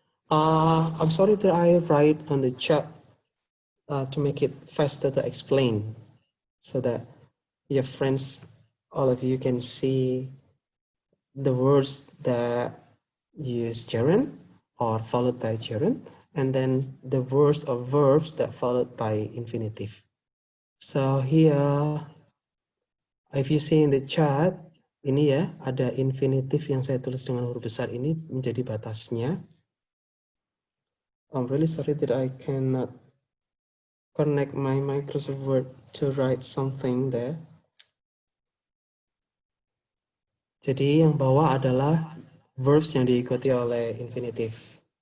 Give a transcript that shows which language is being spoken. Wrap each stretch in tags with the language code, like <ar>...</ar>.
<en>I'm sorry that I write on the chat to make it faster to explain, so that your friends, all of you, can see the words that use gerund or followed by gerund, and then the words or verbs that followed by infinitive. So here, if you see in the chart,</en> <id>ini ya, ada infinitif yang saya tulis dengan huruf besar ini menjadi batasnya.</id> <en>I'm really sorry that I cannot connect my Microsoft Word to write something there.</en> <id>Jadi yang bawah adalah verbs yang diikuti oleh infinitif.</id>